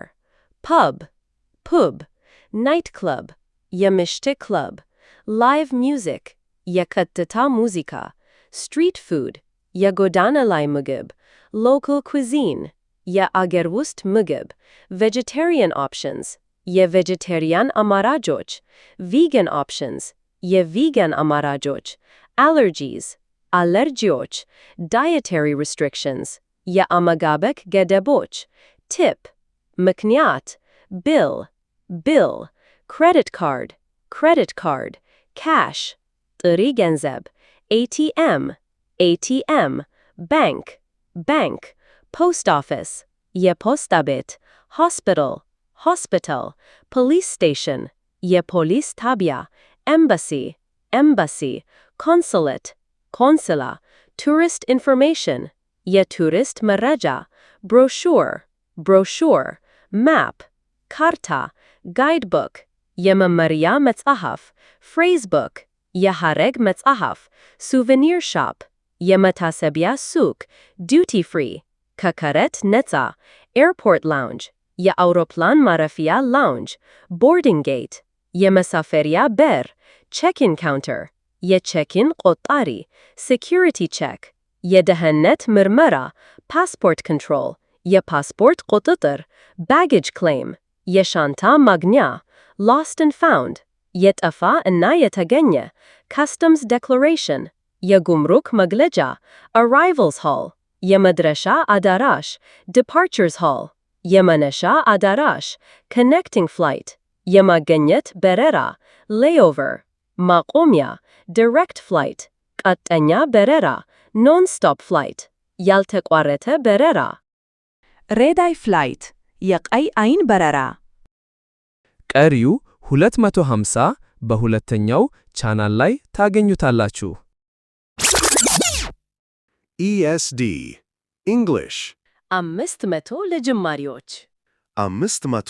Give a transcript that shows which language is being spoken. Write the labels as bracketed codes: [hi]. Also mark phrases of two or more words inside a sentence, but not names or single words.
[en] pub nightclub [am] የምሽት ክለብ [en] live music [am] የከተታ ሙዚቃ [en] street food [am] የጎዳና ላይ ምግብ [en] local cuisine [am] የአገር ውስጥ ምግብ [en] vegetarian options [am] የቬጀቴሪያን አማራጮች [en] vegan options [am] የቪጋን አማራጮች [en] allergies አለርጂዎች dietary restrictions [am] የአመጋገብ ገደቦች [en] tip ምክንያት bill credit card cash [am] ጥሪ ገንዘብ [en] ATM ATM bank bank post office [am] የፖስታ ቤት [en] hospital hospital police station [am] የፖሊስ ጣቢያ [en] embassy embassy consulate consular tourist information [am] የቱሪስት መረጃ [en] brochure brochure map [am] ካርታ guidebook የመመሪያ መጽሐፍ phrasebook የሐረግ መጽሐፍ [en] souvenir shop [am] የመታሰቢያ ሱቅ [en] duty free [am] ከቀረጥ ነፃ [en] airport lounge [am] የአውሮፕላን ማረፊያ [en] lounge boarding gate [am] የመሳፈሪያ በር [en] check-in counter [am] የቼክ-ኢን ቆጣሪ [en] security check [am] የደህንነት ምርመራ [en] passport control [am] የፓስፖርት ቁጥጥር [en] baggage claim የሻንጣ [am] ማግኛ [en] lost and found [am] የጠፋ እና የተገኘ [en] customs declaration [am] የጉምሩክ መግለጫ [en] arrivals hall [am] የመድረሻ አዳራሽ [en] departures hall [am] የመነሻ አዳራሽ [en] connecting flight [am] የማገኘት በረራ layover ማቆሚያ [en] direct flight [am] ቀጥተኛ በረራ [en] non-stop flight [am] ያልተቋረጠ በረራ [en] red eye flight [am] የቀይ አይን በረራ ቀሪው 250 በሁለተኛው ቻናል ላይ ታገኙታላችሁ። [en] ESD English [am] 500 ለጀማሪዎች 500 ለጀማሪዎች